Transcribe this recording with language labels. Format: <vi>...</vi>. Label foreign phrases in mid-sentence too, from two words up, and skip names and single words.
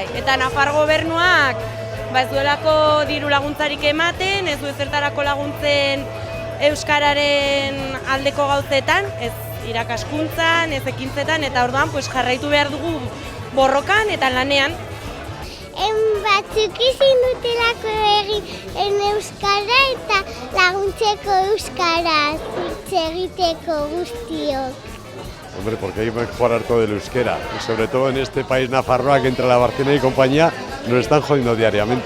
<eu>Eta Nafar gobernuak ez duelako diru laguntzarik ematen, ez du ezertarako laguntzen Euskararen aldeko gauzetan, ez irakaskuntzan, ez ekintzetan, eta orduan jarraitu behar dugu borrokan eta lanean. Batzuk izin dutelako egin euskara eta laguntzeko euskaraz hitz egiteko guztiok.</eu> <es>Hombre, porque hay que mejorar todo el euskera. Y sobre todo en este país nafarroa que entre la Barcena y compañía nos están jodiendo diariamente.</es>